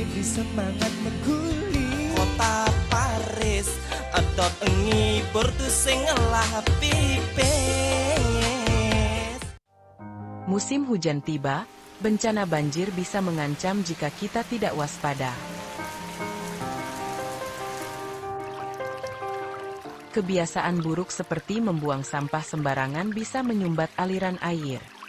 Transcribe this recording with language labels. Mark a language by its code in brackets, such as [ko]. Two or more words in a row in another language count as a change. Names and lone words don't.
[ban] semangat meguli kota Paris adot ngibur tu sing ngelah pipis. [id] Musim hujan tiba, bencana banjir bisa mengancam jika kita tidak waspada. Kebiasaan buruk seperti membuang sampah sembarangan bisa menyumbat aliran air.